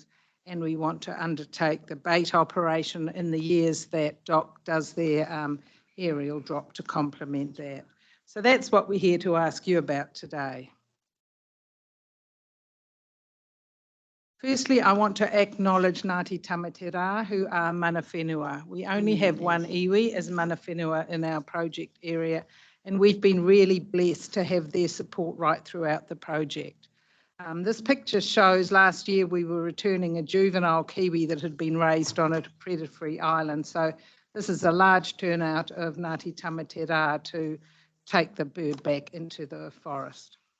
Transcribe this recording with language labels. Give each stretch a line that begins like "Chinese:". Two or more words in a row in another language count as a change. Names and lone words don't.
English: And we want to undertake the bait operation in the years that DOC does their aerial drop to complement that. So that's what we're here to ask you about today. Firstly, I want to acknowledge Ngāti Tamatera, who are
Māori: mana whenua.
English: We only have one iwi as
Māori: mana whenua
English: in our project area, and we've been really blessed to have their support right throughout the project. This picture shows last year we were returning a juvenile kiwi that had been raised on a predator-free island. So this is a large turnout of Ngāti Tamatera to take the bird back into the forest.